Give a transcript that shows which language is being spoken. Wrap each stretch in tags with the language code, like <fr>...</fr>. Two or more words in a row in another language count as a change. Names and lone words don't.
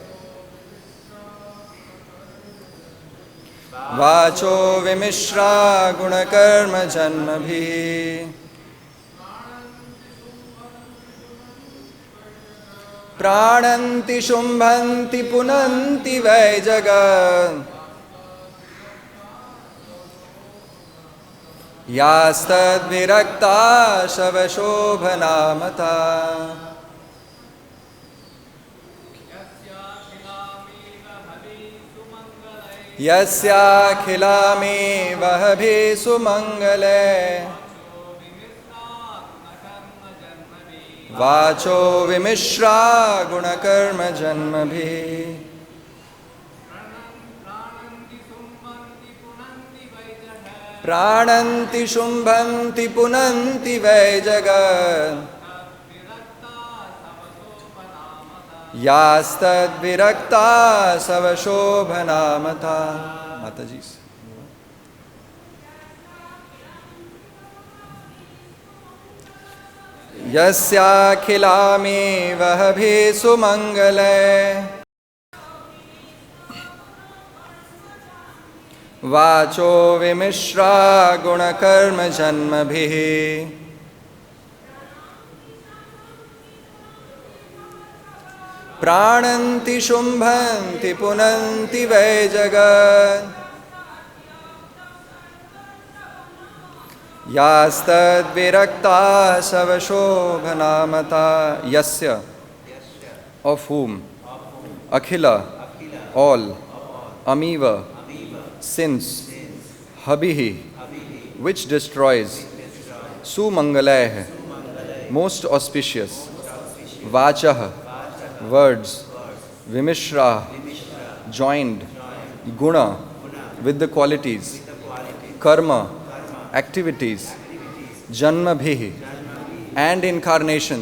<sa>vāco vimiśrā guṇa-karma-janmabhiḥ prāṇanti śumbhanti punanti vē jagat tad-viraktāḥ śava-śobhanā matāḥ yasyākhilāmīva-habhiḥ su-maṅgalaiḥ vāco vimiśrā guṇa-karma-janmabhiḥ prāṇanti śumbhanti punanti vē jagat tad-viraktāḥ śava-śobhanā matāḥ. Mataji. yasyākhilāmīva-habhiḥ su-maṅgalaiḥ vāco vimiśrā guṇa-karma-janmabhiḥ prāṇanti śumbhanti punanti vē jagat tad-viraktāḥ śava-śobhanā matāḥ. Yasya,</sa> <en>of whom, akhila, all, amīva, sins, habhiḥ, which destroys, su-maṅgalaiḥ, most auspicious, vācaḥ, words, vimiśrāḥ, joined, guṇa, with the qualities, karma, activities, janmabhiḥ, and incarnations,</en>